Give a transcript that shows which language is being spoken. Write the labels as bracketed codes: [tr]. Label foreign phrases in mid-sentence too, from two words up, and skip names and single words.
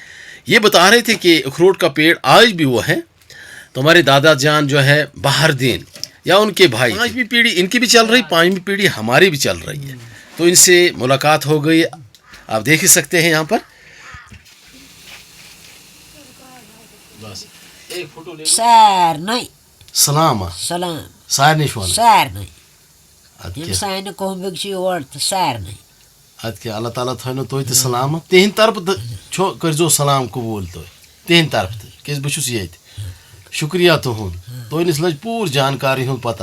[ur] یہ بتا رہے تھے کہ اخروٹ کا پیڑ آج بھی وہ ہے. تو ہمارے دادا جان جو ہے بہر دین یا ان کے بھائی 5ویں پیڑھی ان کی بھی چل رہی, 5ویں پیڑھی ہماری بھی چل رہی ہے. تو ان سے ملاقات ہو گئی, آپ دیکھ ہی سکتے ہیں یہاں پر. بس ایک فوٹو لے [ks] سارنٕے سلام سلام سارنٕے چھُ وَنان سارنٕے اَدٕ یِم کیٛاہ سانہِ کوٚمبٕکۍ چھِ یور تہٕ سارنٕے اَدٕ کیٛاہ اللہ تعالیٰ تھٲینو تُہۍ تہِ سلامت. تِہنٛدِ طرفہٕ تہٕ چھُ کٔرۍزیو سلام قبوٗل تُہۍ تِہنٛدِ طرفہٕ تہِ, کیٛازِ بہٕ چھُس ییٚتہِ. شُکریہ تُہُنٛد, تۄہہِ نِش لٔج پوٗرٕ جانکاری ہُنٛد پتہ.